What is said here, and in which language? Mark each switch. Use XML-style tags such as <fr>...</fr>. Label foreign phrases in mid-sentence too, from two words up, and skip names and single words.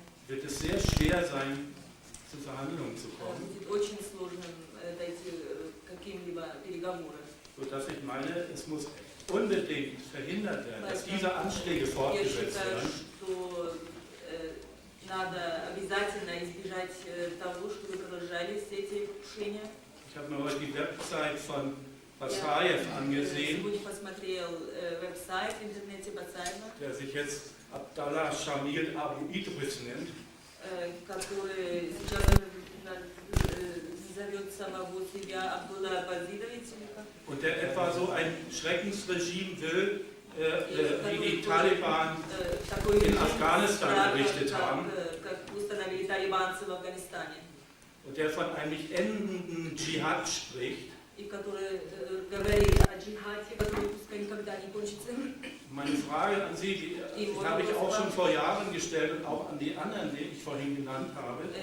<de>wird es sehr schwer sein, zu Verhandlungen zu kommen.</de> <ru>будет очень сложно дойти к каким-либо переговорам.</ru> <de>Sodass ich meine, es muss unbedingt verhindert werden, dass diese Anschläge</de> <ru>Я</ru> <de>fortgesetzt</de> <ru>считаю,</ru> <de>werden.</de> <ru>что надо обязательно избежать того, чтобы продолжались эти покушения.</ru> <de>Ich habe mir heute die Website von Basajew angesehen,</de> <ru>Сегодня посмотрел веб-сайт в интернете Басаева,</ru> <de>der sich jetzt Abdallah Shamil Abu Idris nennt.</de> <ru>который сейчас зовет самого себя Абдулла Базидович.</ru> <de>Und der etwa so ein Schreckensregime will, wie die Taliban in Afghanistan errichtet haben. Und der von einem nicht endenden Dschihad spricht. Meine Frage an Sie, die habe ich auch schon vor Jahren gestellt und auch an die anderen, die ich vorhin genannt habe.</de>